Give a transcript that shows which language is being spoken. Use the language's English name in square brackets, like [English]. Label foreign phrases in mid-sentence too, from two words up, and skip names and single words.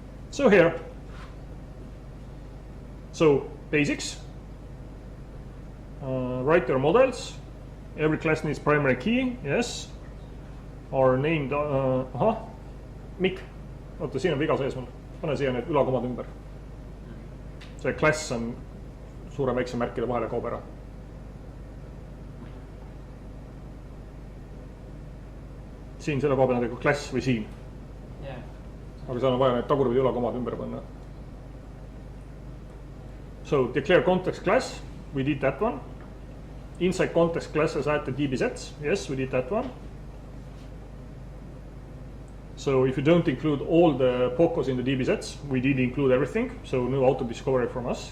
[English] So here, so basics, write your models. Every class needs primary key, yes. Are named, [Estonian] Mikk, oota, siin on viga sees mul, pane siia need ülakomad ümber. See klass on suure väikse märkide vahele kaob ära. Siin selle koha peal on tegelikult klass või siin. Aga seal on vaja need tagurpidi ülakomad ümber panna. [English] So declare context class, we did that one. Inside context classes add the DbSets, yes, we did that one. So if you don't include all the POCOs in the DbSets, we did include everything, so no auto discovery from us.